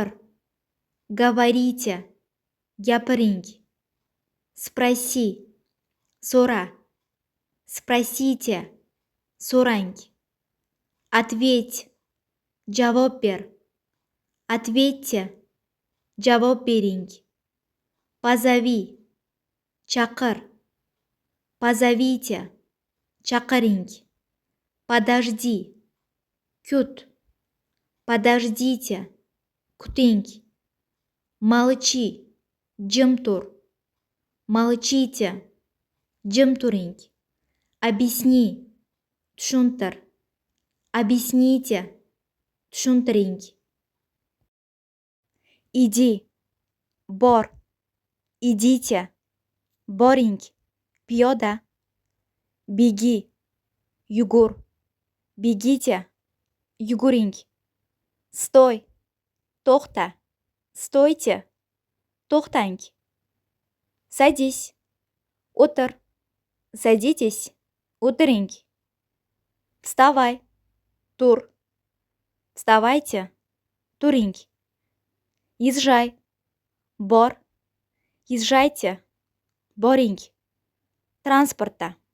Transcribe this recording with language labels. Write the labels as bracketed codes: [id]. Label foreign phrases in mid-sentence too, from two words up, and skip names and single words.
[ru] говорите, gapiring, sprosi, so'ra, sпросите, so'rang, ответь, [uz] javob ber, ответьте, javob bering, [ru] позови, chaqir, позовите, chaqiring, подожди, kut, подождите, kuting, молчи, [uz] jim tur, [ru] молчите, [uz] jim turing, [ru] объясни, tushuntir, объясните, tushuntiring, иди, [uz] bor, idите, boring, piyoda, begi, yugur, bегите, yuguring, sтой, to'xta, stойте, to'xtang, садись, o'tir, садитесь, o'tiring, вставай, tur, вставайте, turing, езжай, bor, езжайте, boring, transportda,